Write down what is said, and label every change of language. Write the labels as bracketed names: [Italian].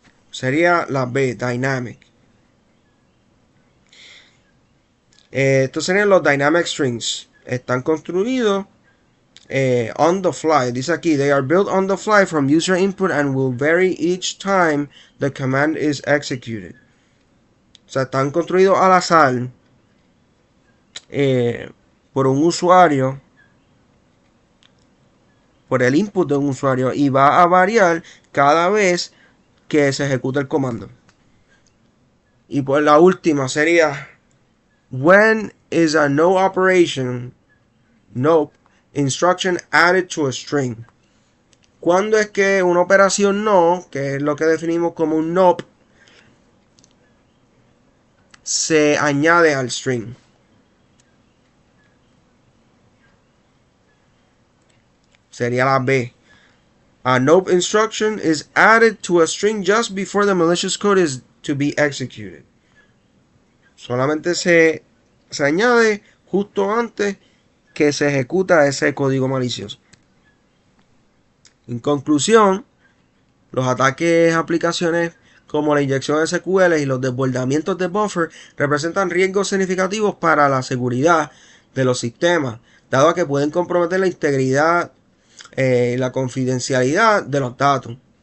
[Spanish] Sería la B, dynamic. Estos serían los dynamic strings. Están construidos [English] on the fly. [Spanish] Dice aquí, [English] they are built on the fly from user input and will vary each time the command is executed. [Spanish] O sea, están construidos al azar por un usuario, por el input de un usuario, y va a variar cada vez que se ejecuta el comando. Y pues la última sería, [English] when is a no operation, no instruction added to a string? [Spanish] ¿Cuándo es que una operación no, que es lo que definimos como un NOP, se añade al string? sería la B. [English] A nope instruction is added to a string just before the malicious code is to be executed. [Spanish] Solamente se añade justo antes que se ejecuta ese código malicioso. En conclusión, los ataques a aplicaciones como la inyección de SQL y los desbordamientos de buffer representan riesgos significativos para la seguridad de los sistemas, dado que pueden comprometer la integridad y la confidencialidad de los datos.